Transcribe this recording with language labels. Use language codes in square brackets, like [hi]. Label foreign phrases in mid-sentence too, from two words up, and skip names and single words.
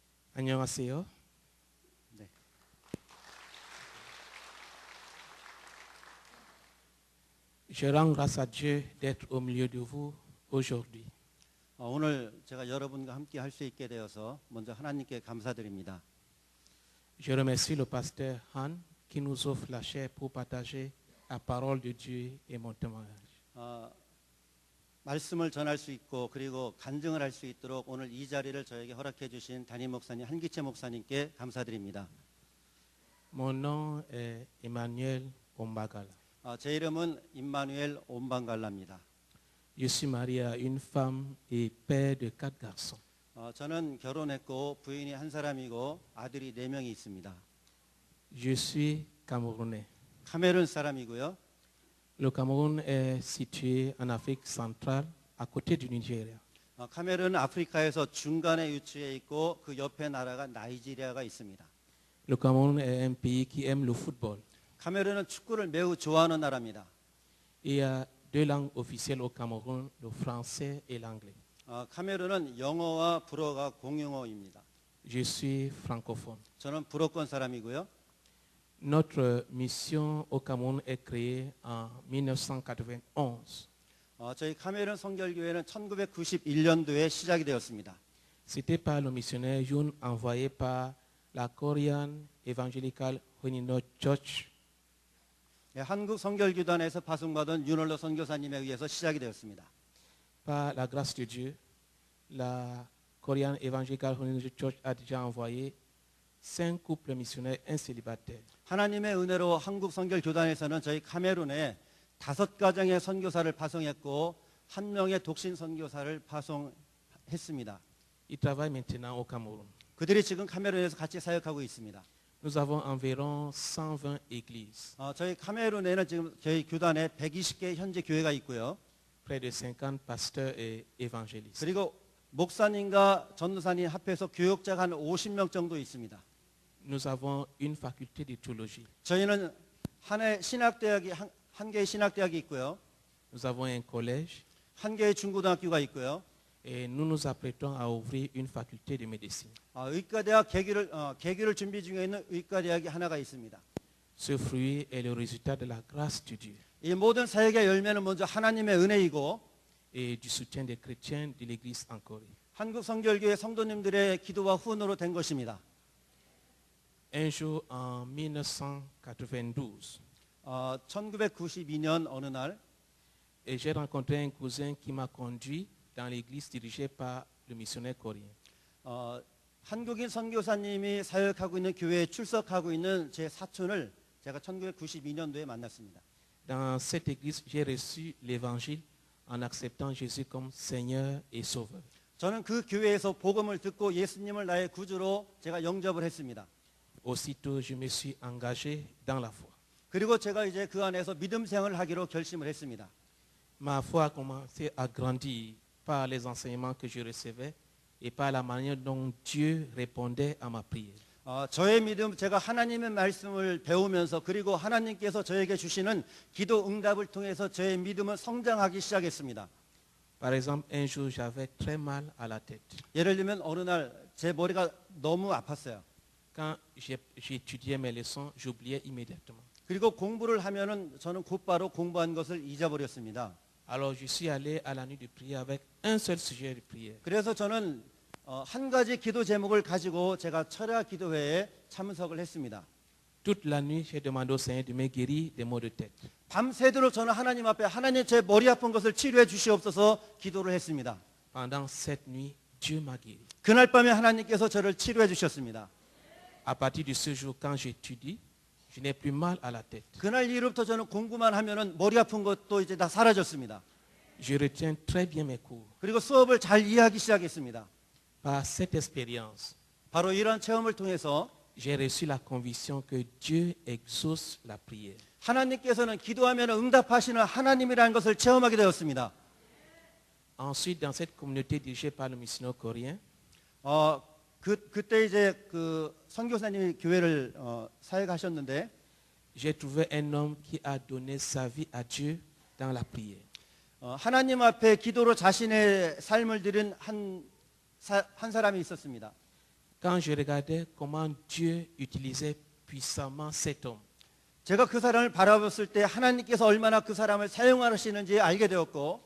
[ko] 안녕하세요. 네. [fr] Je rends grâce à Dieu d'être au milieu de vous aujourd'hui. [ko] 오늘 제가 여러분과 함께 할 수 있게 되어서 먼저 하나님께 감사드립니다. [fr] Je remercie le pasteur Han qui nous offre la chair pour partager la parole de Dieu et mon témoignage. [ko] 말씀을 전할 수 있고 그리고 간증을 할 수 있도록 오늘 이 자리를 저에게 허락해 주신 담임 목사님 한기채 목사님께 감사드립니다. [fr] Mon nom est Emmanuel Ombagala. [ko] 제 이름은 임마누엘 옴방갈라입니다. [fr] Je suis marié à une femme et père de 4 garçons. [ko] 저는 결혼했고 부인이 한 사람이고 아들이 4명이 있습니다. [fr] Je suis camerounais. [ko] 카메룬 사람이고요. [fr] Le Cameroun est situé en Afrique centrale, à côté du Nigeria. [ko] 카메룬은 아프리카에서 중간에 위치해 있고 그 옆에 나라가 나이지리아가 있습니다. [fr] Le Cameroun est un pays qui aime le football. [ko] 카메룬은 축구를 매우 좋아하는 나라입니다. [fr] Il y a 2 langues officielles au Cameroun, le français et l'anglais. [ko] 카메룬은 영어와 불어가 공용어입니다. [fr] Je suis francophone. [ko] 저는 불어권 사람이고요. [fr] Notre mission au Cameroun est créée en 1991. [ko] 저희 카메룬 성결교회는 1991년도에 시작이 되었습니다. [fr] C'était par le missionnaire Youn envoyé par la Korean Evangelical Holinot Church. [ko] 한국 성결교단에서 파송받은 윤월로 선교사님에 의해서 시작이 되었습니다. [fr] Par la grâce de Dieu, la Korean Evangelical Holinot Church a déjà envoyé 5 couples missionnaires, un célibataire. [ko] 하나님의 은혜로 한국 성결교단에서는 저희 카메룬에 5가정의 선교사를 파송했고 1명의 독신 선교사를 파송했습니다. [fr] Ils travaillent maintenant au Cameroun. [ko] 그들이 지금 카메룬에서 같이 사역하고 있습니다. [fr] Nous avons environ 120 églises, [ko] 저희 카메룬에는 지금 저희 교단에 120개 현재 교회가 있고요. [fr] près de 50 pasteurs et évangélistes. [ko] 그리고 목사님과 전도사님 합해서 교역자가 한 50명 정도 있습니다. [fr] Nous avons une faculté de théologie. [ko] 저희는 한 개의 신학대학이 있고요. [fr] Nous avons un collège [ko] 한 개의 중고등학교가 있고요. [fr] et nous nous apprêtons à ouvrir une faculté de médecine. [ko] 의과대학 개교를 준비 중에 있는 의과대학이 하나가 있습니다. [fr] Ce fruit est le résultat de la grâce de Dieu [ko] 이 모든 사역의 열매는 먼저 하나님의 은혜이고 [fr] et du soutien des chrétiens de l'Église en Corée. [ko] 한국 성결교회 성도님들의 기도와 후원으로 된 것입니다. [fr] Un jour en 1992, [ko] 1992년 어느 날 [fr] et j'ai rencontré un cousin qui m'a conduit dans l'église dirigée par le missionnaire coréen. [ko] 한국인 선교사님이 사역하고 있는 교회에 출석하고 있는 제 사촌을 제가 1992년도에 만났습니다. [fr] Dans cette église, j'ai reçu l'évangile en acceptant Jésus comme Seigneur et Sauveur. [ko] 저는 그 교회에서 복음을 듣고 예수님을 나의 구주로 제가 영접을 했습니다. [fr] Aussitôt, je me suis engagé dans la foi. [ko] 그리고 제가 이제 그 안에서 믿음 생활을 하기로 결심을 했습니다. [fr] Ma foi a commencé à grandir par les enseignements que je recevais et par la manière dont Dieu répondait à ma prière. [ko] 저의 믿음, 제가 하나님의 말씀을 배우면서 그리고 하나님께서 저에게 주시는 기도 응답을 통해서 저의 믿음은 성장하기 시작했습니다. [fr] Par exemple, un jour, j'avais très mal à la tête. [ko] 예를 들면 어느 날 제 머리가 너무 아팠어요. [fr] Quand j'étudiais mes leçons, j'oubliais immédiatement. [ko] 그리고 공부를 하면은 저는 곧바로 공부한 것을 잊어버렸습니다. [fr] Alors, je suis allé à la nuit de prière avec un seul sujet de prière. [ko] 그래서 저는 한 가지 기도 제목을 가지고 제가 철야 기도회에 참석을 했습니다. [fr] Toute la nuit, j'ai demandé au Seigneur de me guérir des maux de tête. [ko] 밤새도록 저는 하나님 앞에 하나님 제 머리 아픈 것을 치료해 주시옵소서 기도를 했습니다. [fr] Pendant cette nuit, Dieu m'a guéri. [ko] 그날 밤에 하나님께서 저를 치료해 주셨습니다. [fr] À partir de ce jour, quand j'étudie, je n'ai plus mal à la tête. [ko] 그날 이후부터 저는 공부만 하면은 머리 아픈 것도 이제 다 사라졌습니다. [fr] Je retiens très bien mes cours. [ko] 그리고 수업을 잘 이해하기 시작했습니다. [fr] Par cette expérience, [ko] 바로 이러한 체험을 통해서 [fr] j'ai reçu la conviction que Dieu exauce la prière. [ko] 하나님께서는 기도하면 응답하시는 하나님이라는 것을 체험하게 되었습니다. [fr] Ensuite, dans cette communauté dirigée par le missionnaire coréen, [ko] 그때 이제 그 선교사님이 교회를 사역하셨는데 [fr] j'ai trouvé un homme qui a donné sa vie à Dieu dans la prière. [ko] 하나님 앞에 기도로 자신의 삶을 드린 한 사람이 있었습니다. [fr] quand je regardais comment Dieu utilisait puissamment cet homme, [ko] 제가 그 사람을 바라봤을 때 하나님께서 얼마나 그 사람을 사용하시는지 알게 되었고